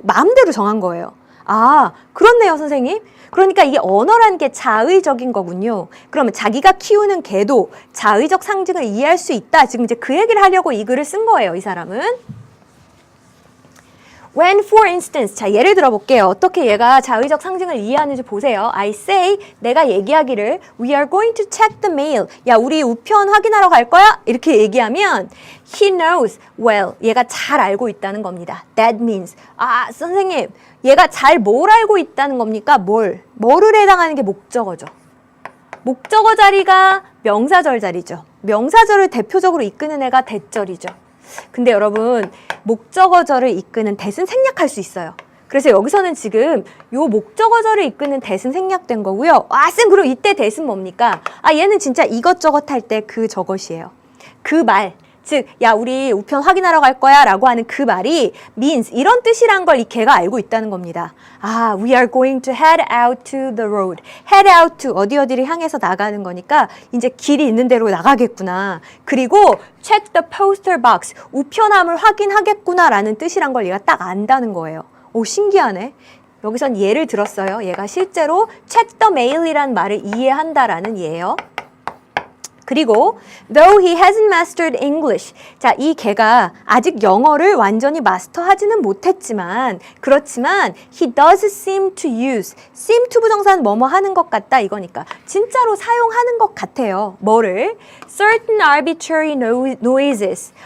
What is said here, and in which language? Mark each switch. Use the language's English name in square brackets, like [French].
[Korean] 마음대로 정한 거예요. 아, 그렇네요, 선생님. 그러니까 이게 언어라는 게 자의적인 거군요. 그러면 자기가 키우는 개도 자의적 상징을 이해할 수 있다. 지금 이제 그 얘기를 하려고 이 글을 쓴 거예요, 이 사람은. [English] When, for instance, [Korean] 자 예를 들어볼게요. 어떻게 얘가 자의적 상징을 이해하는지 보세요. [English] I say, [Korean] 내가 얘기하기를 [English] We are going to check the mail. [Korean] 야, 우리 우편 확인하러 갈 거야? 이렇게 얘기하면 [English] He knows well. [Korean] 얘가 잘 알고 있다는 겁니다. [English] That means, [Korean] 아, 선생님, 얘가 잘 뭘 알고 있다는 겁니까? 뭐를 해당하는 게 목적어죠. 목적어 자리가 명사절 자리죠. 명사절을 대표적으로 이끄는 애가 대절이죠. 근데 여러분 목적어절을 이끄는 대은 생략할 수 있어요. 그래서 여기서는 지금 요 목적어절을 이끄는 대은 생략된 거고요. 아, 쌤 그럼 이때 대은 뭡니까? 아, 얘는 진짜 이것저것 할 때 그 저것이에요. 그 말, 즉, 야, 우리 우편 확인하러 갈 거야 라고 하는 그 말이 means 이런 뜻이란 걸 이 걔가 알고 있다는 겁니다. [English] 아, we are going to head out to the road. [Korean] head out to 어디를 향해서 나가는 거니까 이제 길이 있는 대로 나가겠구나. [English] 그리고 check the postal box. [Korean] 우편함을 확인하겠구나 라는 뜻이란 걸 얘가 딱 안다는 거예요. 오, 신기하네. 여기선 예를 들었어요. 얘가 실제로 [English] check the mail이란 [Korean] 말을 이해한다라는 예예요. [English] 그리고 though he hasn't mastered English. [Korean] 자, 이 걔가 아직 영어를 완전히 마스터하지는 못했지만 그렇지만 [English] he does seem to use. [Korean] seem to 부정사는 뭐뭐 하는 것 같다 이거니까 진짜로 사용하는 것 같아요. 뭐를? [English] certain arbitrary noises.